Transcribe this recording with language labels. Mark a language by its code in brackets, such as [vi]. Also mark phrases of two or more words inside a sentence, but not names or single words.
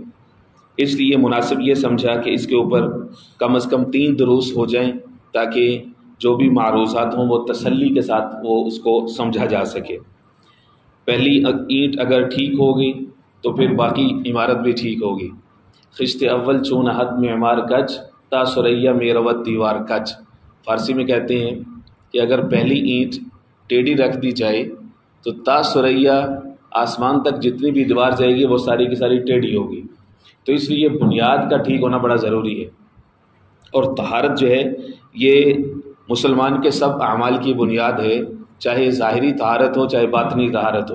[ur] اس لیے مناسب یہ سمجھا کہ اس کے اوپر کم از کم 3 دروس ہو جائیں، تاکہ جو بھی معروضات ہوں وہ تسلی کے ساتھ وہ اس کو سمجھا جا سکے۔ پہلی اینٹ اگر ٹھیک ہوگی تو پھر باقی عمارت بھی ٹھیک ہوگی۔ [fa] خشت اول چون حد معمار کچ تا سریا میروت دیوار کچ، [ur] فارسی میں کہتے ہیں کہ اگر پہلی اینٹ ٹیڑھی رکھ دی جائے تو [fa] تا سریا [ur] آسمان تک جتنی بھی دیوار جائے گی وہ ساری کی ساری ٹیڑھی ہوگی۔ تو اس لیے بنیاد کا ٹھیک ہونا بڑا ضروری ہے، اور طہارت جو ہے یہ مسلمان کے سب اعمال کی بنیاد ہے، چاہے ظاہری طہارت ہو چاہے باطنی طہارت ہو۔